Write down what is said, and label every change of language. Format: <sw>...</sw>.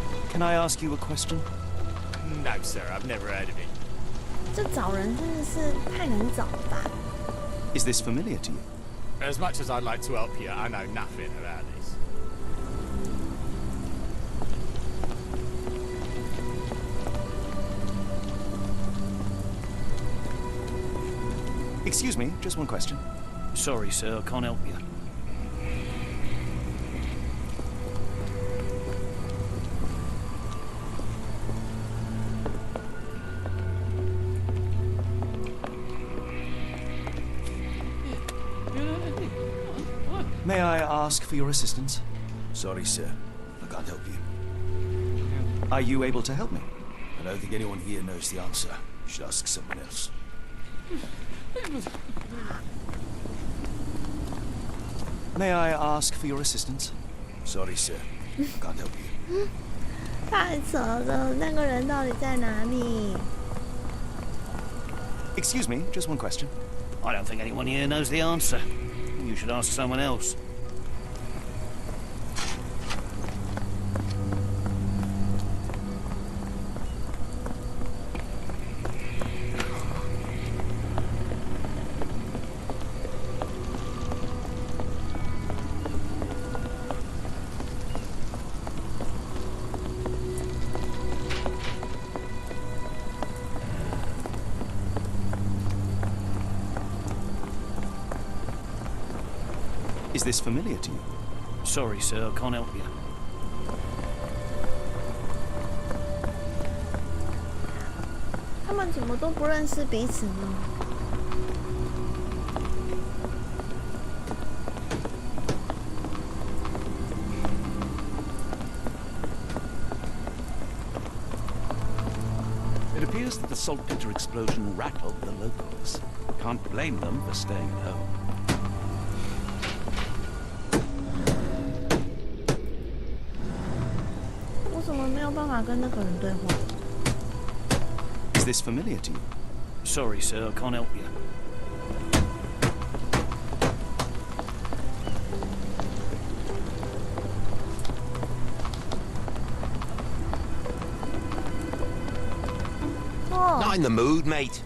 <en>Can I ask you a question? No, sir, I've never heard of it.</en> <zh>这找人真的是太难找了吧</zh> <en>Is this familiar to you? As much as I'd like to help you, I know nothing about this. Excuse me, just one question. Sorry, sir, I can't help you. May I ask for your assistance? Sorry, sir. I can't help you. Are you able to help me? I don't think anyone here knows the answer. You should ask someone else. May I ask for your assistance? Sorry, sir. I can't help you.</en> <zh>太扯了，那个人到底在哪里？</zh> <en>Excuse me, just one question. I don't think anyone here knows the answer. You should ask someone else. Is this familiar to you? Sorry, sir, I can't help you.</en> <zh>“他们怎么都不认识彼此呢？”</zh> <en>It appears that the saltpeter explosion rattled the locals. Can't blame them for staying at home.</en> <zh>为什么没有办法跟那个人对话</zh> <en>Is this familiar to you? Sorry, sir, I can't help you. Not in the mood, mate.</en>